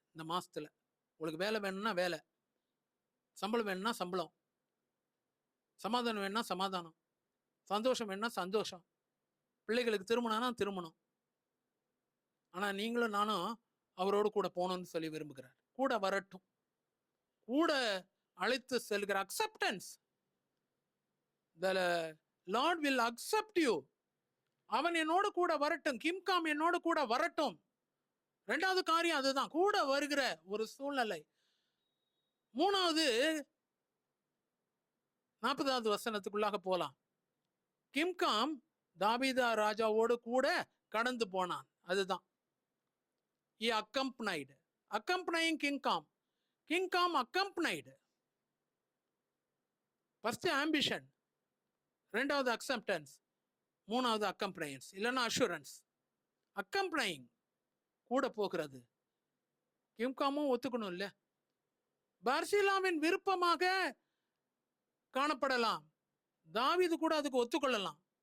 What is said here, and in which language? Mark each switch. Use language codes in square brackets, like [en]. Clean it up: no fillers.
[ta] இந்த மாசத்துல உங்களுக்கு வேலை வேணும்னா வேலை, சம்பளம் வேணும்னா சம்பளம், சமாதானம் வேணும்னா சமாதானம், சந்தோஷம் வேணும்னா சந்தோஷம், பிள்ளைகளுக்கு திருமணம்னா திருமணம். ஆனா நீங்களும் நானும் அவரோடு கூட போகணும்னு சொல்லி விரும்புகிறார். கூட வரட்டும், கூட அழைத்து செல்கிற acceptance. [en] The Lord will accept you. [ta] அவன் என்னோடு கூட வரட்டும், கிம்காம் என்னோடு கூட வரட்டும். 2வது காரியம் அதுதான், கூட வருகிற ஒரு சூழ்நிலை. 3வது 40வது வசனத்துக்குள்ளாக போலாம். கிம்காம் தாவீது ராஜாவோடு கூட கடந்து போனான். அதுதான் [en] he accompanied, accompanying kingdom accompanied. [ta] First ambition, 2வது அக்செப்டன்ஸ், 3வது அக்கம்பனையன்ஸ் இல்லைன்னா அஷூரன்ஸ். அக்கம்பனையிங் கூட போகிறது. கிம்காமும் ஒத்துக்கணும் இல்ல. பர்சிலாவின் விருப்பமாக காணப்படலாம், தாவீது கூட அதுக்கு ஒத்துக்கொள்ளலாம்.